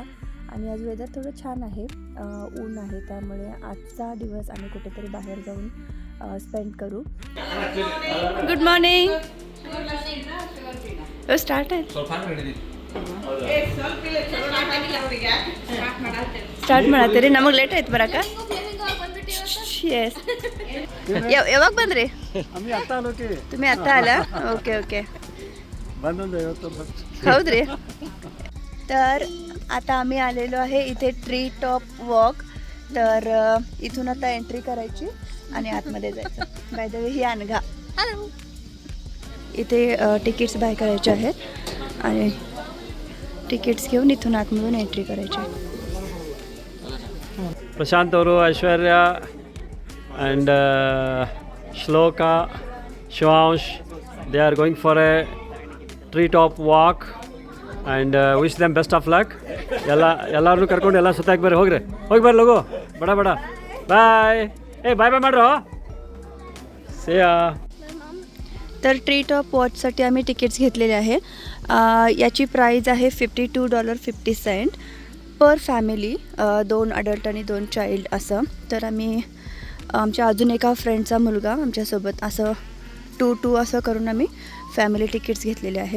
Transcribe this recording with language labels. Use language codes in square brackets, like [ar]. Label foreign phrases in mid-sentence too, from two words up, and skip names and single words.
[mr] आणि आज वेदर थोडं छान आहे, ऊन आहे, त्यामुळे आजचा दिवस आम्ही कुठेतरी बाहेर जाऊन स्पेंड करू. [en] good morning. [mr] स्टार्ट आहे. स्टार्ट म्हणा तरी ना, मग लेट आहेत बरं का. येस. [kn] ಯಾವಾಗ ಬಂದ್ರಿ? [mr] तुम्ही आता आला? ओके ओके. हौद्री. तर आता आम्ही आलेलो आहे इथे [en] tree top walk. [mr] तर इथून आता एंट्री करायची आणि आतमध्ये जायचं. [en] by the way [mr] ही अनघा. इथे तिकीट्स बाय करायचे आहेत आणि तिकीट्स घेऊन इथून आतमधून एंट्री करायची. [en] ಪ್ರಶಾಂತ್ ಅವರು, ಐಶ್ವರ್ಯ ಆ್ಯಂಡ್ ಶ್ಲೋಕ, ಶಿವಾಂಶ್, they are going for a tree top walk and wish them best of luck. [kn] ಎಲ್ಲರೂ ಕರ್ಕೊಂಡು ಎಲ್ಲ ಸುತ್ತಾಕಿ ಬರ್ರಿ. ಹೋಗಿ ಬರ್ರಿ ಲಗು. ಬಡ ಬಾಯ್. ಬಾಯ್ ಮಾಡ್ರೋ. ಸೇಯಾ. [mr] तर [en] tree top [mr] वॉचसाठी आम्ही तिकीट्स घेतलेले आहे. याची प्राईज आहे $52.50 [en] per family. [mr] 2 अडल्ट आणि 2 चाइल्ड असं. तर आम्ही आमच्या अजून एका फ्रेंडचा मुलगा आमच्यासोबत असं 2 असं करून आम्ही [en] family tickets [mr] घेतलेले आहेत.